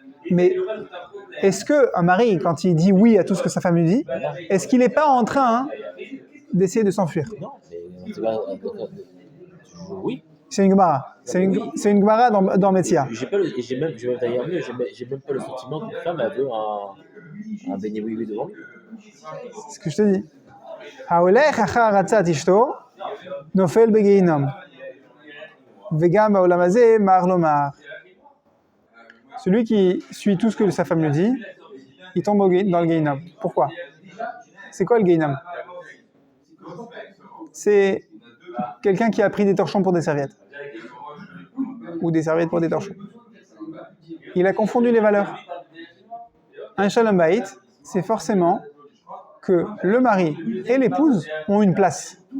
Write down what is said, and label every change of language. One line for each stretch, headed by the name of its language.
French: Mais est-ce qu'un mari, quand il dit oui à tout ce que sa femme lui dit, est-ce qu'il n'est pas en train d'essayer de s'enfuir? Non, mais oui. C'est une Gemara. C'est une Gemara dans Metzia. J'ai même pas le sentiment qu'une femme a veut un béni oui devant lui. C'est ce que je te dis.
Hebrew: ההולך אחר עצת אשתו נופל בגיהינום וגם בעולם הזה מר לו מר.
French: Celui qui suit tout ce que sa femme lui dit, il tombe dans le Gehinnom. Pourquoi? C'est quoi le Gehinnom? C'est quelqu'un qui a pris des torchons pour des serviettes. Ou des serviettes pour des torchons. Il a confondu les valeurs. Un Shalom Bayit, c'est forcément que le mari et l'épouse ont une place.